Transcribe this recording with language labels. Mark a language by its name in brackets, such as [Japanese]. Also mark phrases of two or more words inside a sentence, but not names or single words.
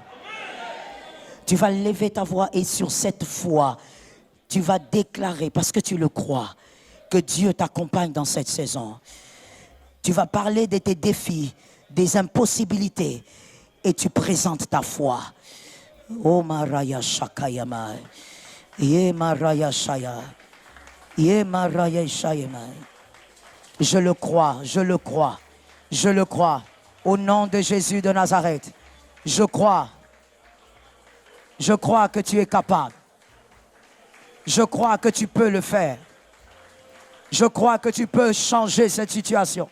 [French] Tu vas lever ta voix et sur cette foi, tu vas déclarer, parce que tu le crois, que Dieu t'accompagne dans cette saison. Tu vas parler de tes défis, des impossibilités, et tu présentes ta foi. Oh Maraya Shakayama. Ye Maraya Shaya. Ye Maraya Shayama. Je le crois, je le crois. Je le crois. Au nom de Jésus de Nazareth. Je crois. Je crois que tu es capable. Je crois que tu peux le faire. Je crois que tu peux changer cette situation.